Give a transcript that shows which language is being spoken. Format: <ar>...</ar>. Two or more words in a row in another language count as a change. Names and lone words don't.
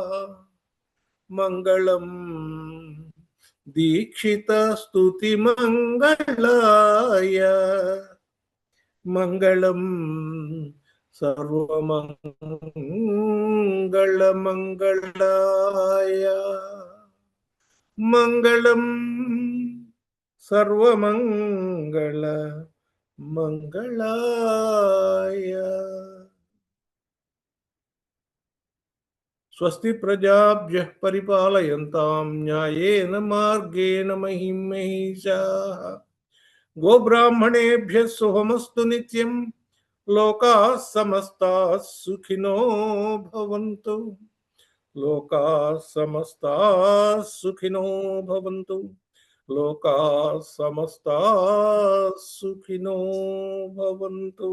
<sa>మంగళం దీక్షిత స్తుతి మంగళాయ, మంగళం సర్వమంగళ మంగళాయ, మంగళం సర్వమంగళ మంగళాయ. స్వస్తి ప్రజాభ్యః పరిపాలయంతాం న్యాయేన మార్గేణ మహిం మహిషాః, గోబ్రాహ్మణేభ్యः శుభమస్తు నిత్యం, లోకాః సమస్తాః సుఖినో భవంతు, లోకాః సమస్తాః సుఖినో భవంతు, లోకాః సమస్తాః సుఖినో భవంతు.</sa>